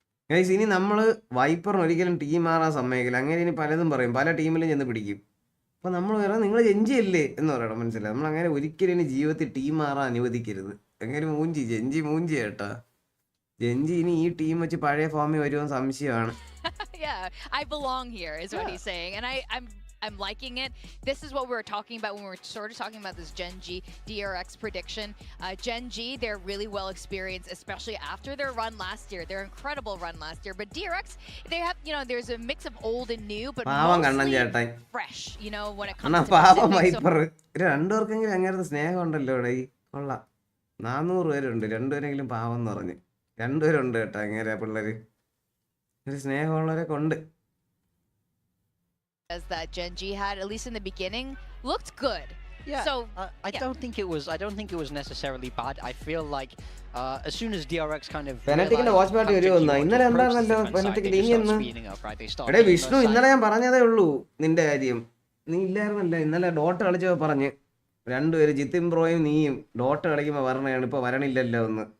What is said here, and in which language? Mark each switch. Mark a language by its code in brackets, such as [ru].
[ml] Guys, ഇനി നമ്മള് വൈപ്പറിന് ഒരിക്കലും ടീം മാറാൻ സമ്മതിക്കില്ല. അങ്ങനെ ഇനി പലതും പറയും, പല ടീമിലും ചെന്ന് പിടിക്കും. അപ്പൊ നമ്മൾ പറയാം നിങ്ങൾ ജെഞ്ചി അല്ലേ എന്ന് പറയണം, മനസ്സിലായി? നമ്മൾ അങ്ങനെ ഒരിക്കലും ഇനി ജീവിതത്തിൽ ടീം മാറാൻ അനുവദിക്കരുത്. എങ്ങനെ മൂഞ്ചി ജെഞ്ചി മൂഞ്ചി കേട്ടാ. ജെഞ്ചി ഇനി ഈ ടീം വെച്ച് പഴയ ഫോമിൽ വരുമോ സംശയമാണ്. [en] Yeah, I belong here is what he's saying, and I'm liking it. This is what we were talking about when we were sort of talking about this Gen.G DRX prediction. Gen.G, they're really well experienced, especially after their run last year. Their incredible run last year. But DRX, they have, there's a mix of old and new, but mostly fresh, when it comes to [ml] wiper. രണ്ടുപേർക്കെങ്കിലും അങ്ങനത്തെ സ്നേഹം ഉണ്ടല്ലോ ഇവിടെ. കൊള്ളാം. 400 പേരുണ്ട്. രണ്ടുപേരെങ്കിലും പാവം എന്ന് പറഞ്ഞ്. രണ്ടുപേരുണ്ട് കേട്ടോ അങ്ങനെ പിള്ളേര്. ഒരു സ്നേഹമുള്ളവരെ കൊണ്ട്. [en] That Gen.G had, at least in the beginning, looked good. Yeah, so I don't think it was necessarily bad. I feel like as soon as DRX kind of [ml] പെനറ്റിക്കിന്റെ watch party വരുമെന്നാ. ഇന്നലെ എന്താണല്ലോ പെനറ്റിക്കിൽ ഇനിയെന്ന്. എടേ വിഷ്ണു, ഇന്നലെ ഞാൻ പറഞ്ഞതേ ഉള്ളൂ നിന്റെ കാര്യം. നീ ഇല്ലായിരുന്നല്ലോ ഇന്നലെ. ഡോട്ട് കളിച്ചപ്പോ പറഞ്ഞ് രണ്ടുപേര് ജിത്തിൻ ബ്രോയും നീയും ഡോട്ട് കളിക്കുമ്പോ പറഞ്ഞാണ് ഇപ്പൊ വരണില്ലല്ലോ എന്ന്.